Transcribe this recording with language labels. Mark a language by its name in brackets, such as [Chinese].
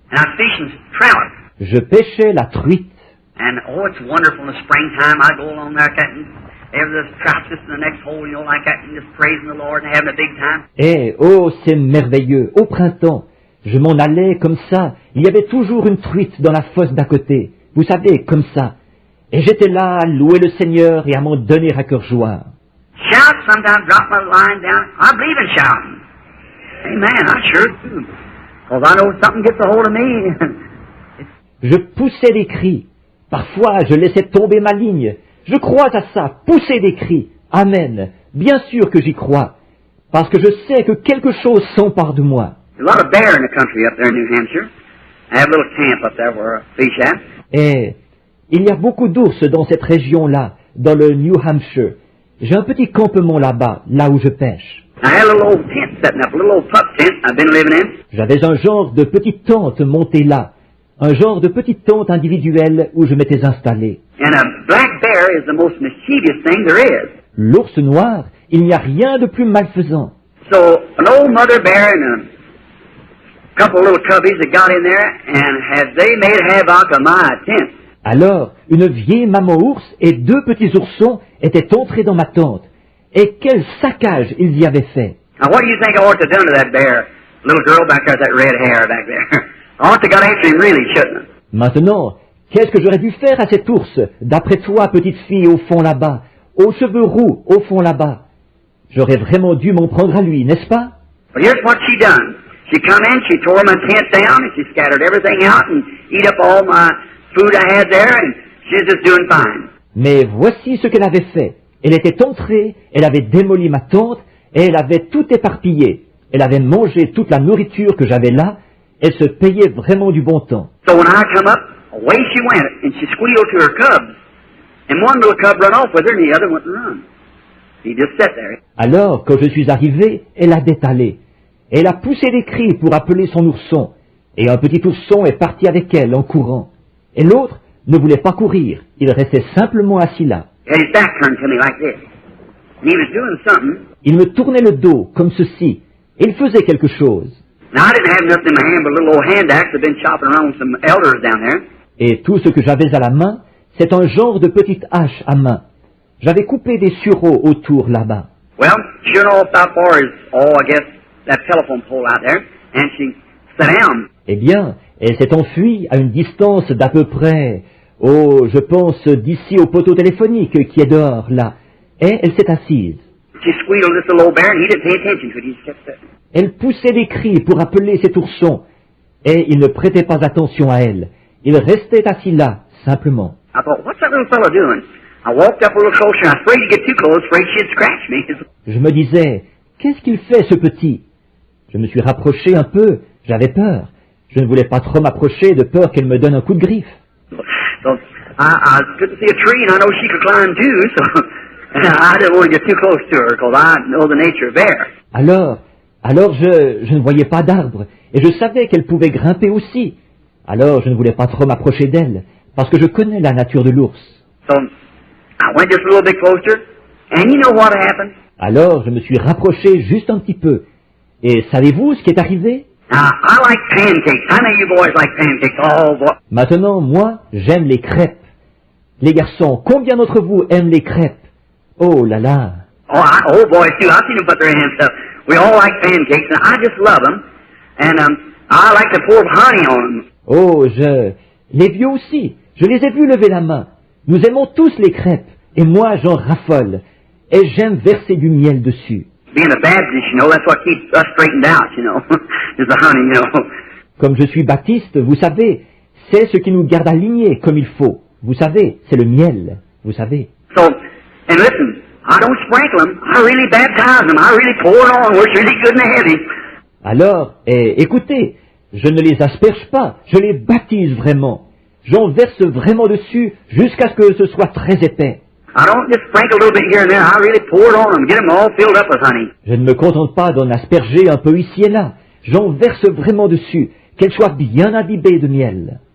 [English] And I was fishing trout. [French] Je pêchais la truite. [English] And oh, it's wonderful in the springtime. I go along there cutting. There's this trout just in the next hole, you know, like that, and just praising the Lord and having a big time. [French] Et oh, c'est merveilleux. Au printemps, je m'en allais comme ça. Il y avait toujours une truite dans la fosse d'à côté. Vous savez, comme ça. Et j'étais là à louer le Seigneur et à m'en donner à cœur joie. [English] Shout, sometimes drop my line down. I believe in shouting. Amen, I sure do. Because I know something gets a hold of me. [French] Je poussais des cris. Parfois, je laissais tomber ma ligne. Je crois à ça, pousser des cris. Amen. Bien sûr que j'y crois. Parce que je sais que quelque chose s'empare de moi. [English] There's a lot of bear in the country up there in New Hampshire. I have a little camp up there where I fish at. [French] Et il y a beaucoup d'ours dans cette région-là, dans le New Hampshire. J'ai un petit campement là-bas, là où je pêche. [English] I had a little old tent setting up, a little old pup tent I've been living in. [French] J'avais un genre de petite tente montée là. Un genre de petite tente individuelle où je m'étais installé. [English] And a black bear is the most mischievous thing there is. [French] L'ours noir, il n'y a rien de plus malfaisant. [English] So, an old mother bear and a couple of little cubbies that got in there, and they made havoc of my tent. [French] Alors, une vieille maman ours et 2 petits oursons étaient entrés dans ma tente. Et quel saccage ils y avaient fait. [English] Now, what do you think I ought to have done to that bear? Little girl back there with that red hair back there. I ought to have got after him really, shouldn't I? [French] Maintenant, qu'est-ce que j'aurais dû faire à cet ours, d'après toi, petite fille, au fond là-bas, aux cheveux roux, au fond là-bas? J'aurais vraiment dû m'en prendre à lui, n'est-ce pas? [English] But here's what she done. She come in, she tore my tent down, and she scattered everything out and eat up all my food I had there, and she's just doing fine. [French] Mais voici ce qu'elle avait fait. Elle était entrée, elle avait démoli ma tente, et elle avait tout éparpillé. elle avait mangé toute la nourriture que j'avais là, elle se payait vraiment du bon temps. [English] So when I come up, away she went, and she squealed to her cubs. And one little cub run off with her, and the other went and run. He just sat there. [French] Alors, quand je suis arrivé, elle a détalé. Elle a poussé des cris pour appeler son ourson, et un petit ourson est parti avec elle en courant. Et l'autre ne voulait pas courir, il restait simplement assis là. [English] He had his back turned to me like this. And he was doing something. [French] Il me tournait le dos, comme ceci, et il faisait quelque chose. [English] Now, I didn't have nothing in my hand but a little old hand axe I'd been chopping around with some elders down there. [French] Et tout ce que j'avais à la main, c'est un genre de petite hache à main. J'avais coupé des sureaux autour là-bas. [English] Well, sure enough, about far as, I guess, that telephone pole out there, and she sat down. [French] Eh bien, elle s'est enfuie à une distance d'à peu près, je pense d'ici au poteau téléphonique qui est dehors, là. Et elle s'est assise. [English] She squealed this little old bear, and he didn't pay attention to it. He just kept sitting. [French] Elle poussait des cris pour appeler cet ourson, et il ne prêtait pas attention à elle. Il restait assis là, simplement. [English] I thought, what's that little fellow doing? I walked up a little closer, and I was afraid to get too close, afraid she'd scratch me. [French] Je me disais, qu'est-ce qu'il fait ce petit? Je me suis rapproché un peu, j'avais peur. Je ne voulais pas trop m'approcher de peur qu'elle me donne un coup de griffe. [English] So I couldn't see a tree, and I know she could climb too, so I didn't want to get too close to her, because I know the nature of bear. [French] Alors je ne voyais pas d'arbre, et je savais qu'elle pouvait grimper aussi. Alors je ne voulais pas trop m'approcher d'elle, parce que je connais la nature de l'ours. [English] So I went just a little bit closer, and you know what happened? [French] Alors je me suis rapproché juste un petit peu. Et savez-vous ce qui est arrivé? [English] Now, I like pancakes. I know you boys like pancakes. Oh, boy. [French] Maintenant, moi, j'aime les crêpes. Les garçons, combien d'entre vous aiment les crêpes? Oh là là! [English] Oh, boys too. I've seen them put their hands up. We all like pancakes, and I just love them. And I like to pour honey on them. [French] Oh, les vieux aussi, je les ai vus lever la main. Nous aimons tous les crêpes, et moi j'en raffole. Et j'aime verser du miel dessus. [English] Being a Baptist, you know, that's what keeps us straightened out, you know, is the honey, you know. [French] Comme je suis baptiste, vous savez, c'est ce qui nous garde alignés comme il faut. Vous savez, c'est le miel, vous savez. [English] So, and listen, I don't sprinkle them. I really baptize them. I really pour it on where it's really good and heavy. [French] Alors, écoutez, je ne les asperge pas, je les baptise vraiment. J'en verse vraiment dessus jusqu'à ce que ce soit très épais. [English] I don't just sprinkle a little bit here and there. I really pour it on them, get them all filled up with honey. [French] Je ne me contente pas d'en asperger un peu ici et là. J'en verse vraiment dessus, qu'elles soient bien imbibées de miel.